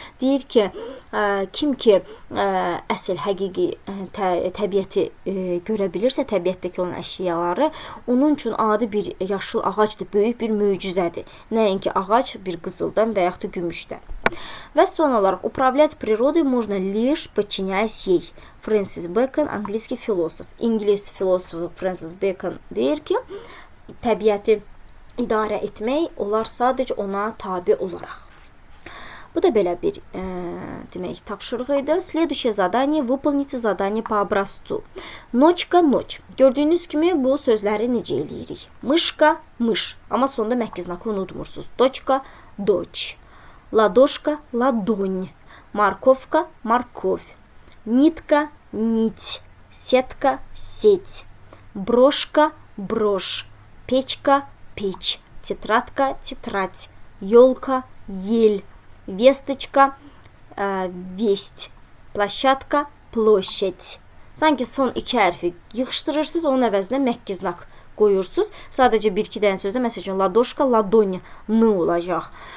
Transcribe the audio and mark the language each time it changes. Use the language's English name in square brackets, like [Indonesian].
[Azerbaijani] Deyir ki, kim ki əsl həqiqi təbiəti görə bilirsə, təbiətdəki olan əşyaları, onun üçün adi bir yaşıl ağacdır, böyük bir möcüzədir. Nəinki ağac bir qızıldan və yaxud da gümüşdən. Və son olaraq, [Russian] upravlять природой можно лишь подчиняясь ей. Francis Bacon, angliski filosof. [Azerbaijani] İngilis filosofu Francis Bacon deyir ki, təbiəti idarə etmək olar sadəcə ona tabi olaraq. Bu da belə bir demək, tapşırıq idi. [Russian] Следующее задание. Выполните задание по образцу. Ночка, ночь. [Azerbaijani] Gördüyünüz kimi bu sözləri necə eləyirik? [Russian] Mışka, mış. [Azerbaijani] Amma sonunda məhki znakı unutmursunuz. [Russian] Дочка, дочь. Ладошка, ладонь. Морковка, морковь. Нитка, нить. Сетка, сеть. Брошка, брошь. Печка, печь. Тетрадка, тетрадь. Елка, ель. Весточка, весть. Plощадка, площадь. [Azerbaijani] Sanki son iki hərfi yığışdırırsınız, onun əvəzinə məhki znak qoyursunuz. Sadəcə bir-iki dənə sözdə, məsələn, [Russian] ladoşka, ladonya, [Azerbaijani] n olacaq.